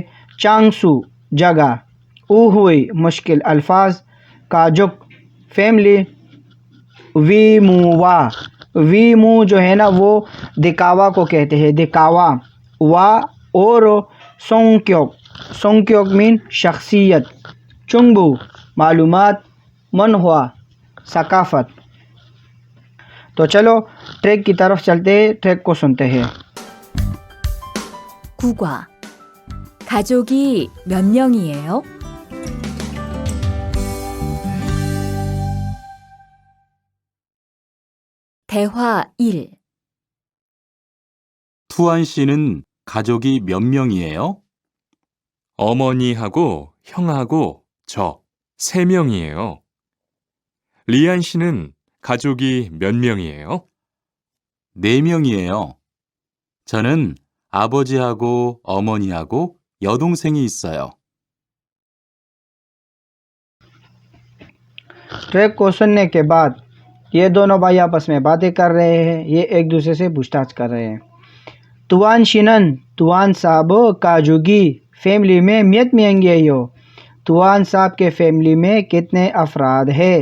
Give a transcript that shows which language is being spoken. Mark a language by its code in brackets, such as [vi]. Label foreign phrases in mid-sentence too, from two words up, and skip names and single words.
[ur] چانگسو جگہ، اوہوئی مشکل الفاظ، کاجک فیملی، ویمو جو ہے نا وہ دکھاوا کو کہتے ہیں، دکھاوا۔ وا اور سونگکیوک مین شخصیت، چنگبو معلومات، منہوا ثقافت۔ تو چلو ٹریک کی طرف چلتے ہیں، ٹریک کو سنتے ہیں۔ [ko] 국화. 가족이 몇 명이에요? 대화 1. 투안 씨는 가족이 몇 명이에요? 어머니하고 형하고 저 3명이에요. 리안 씨는 가족이 몇 명이에요? 4명이에요. 저는 아버지하고 어머니하고 여동생이 있어요. [ur] ٹریک کو سننے کے بعد یہ دونوں بھائی آپس میں باتیں کر رہے ہیں، یہ ایک دوسرے سے پوچھ تاچھ کر رہے ہیں۔ [ko] 투안 씨는, [ur] توان صاحب کاجوگی فیملی میں [ko] 몇 명이에요, [ur] توان صاحب کے فیملی میں کتنے افراد ہیں؟